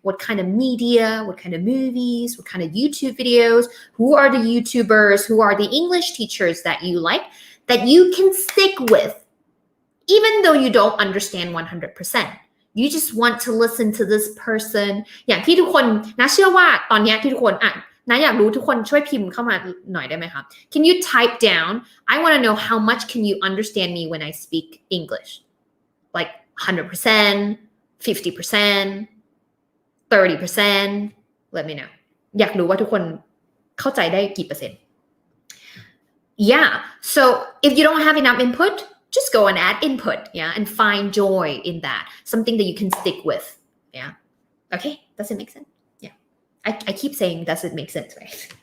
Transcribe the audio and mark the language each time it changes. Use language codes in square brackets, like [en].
[en] What kind of media, what kind of movies, what kind of YouTube videos, who are the YouTubers, who are the English teachers that you like, that you can stick with, even though you don't understand 100%. You just want to listen to this person. [th] อย่างที่ทุกคนนะเชื่อว่าตอนนี้ที่ทุกคนนะอยากรู้ทุกคนช่วยพิมพ์เข้ามาหน่อยได้ไหมคะ [en] Can you type down? I want to know how much can you understand me when I speak English? Like 100%, 50%, 30%. Let me know. [th] อยากรู้ว่าทุกคนเข้าใจได้กี่เปอร์เซ็นต์ [en] Yeah. So if you don't have enough input, just go and add input. Yeah, and find joy in that. Something that you can stick with. Yeah. Okay. Does it make sense? I keep saying, does it make sense, right?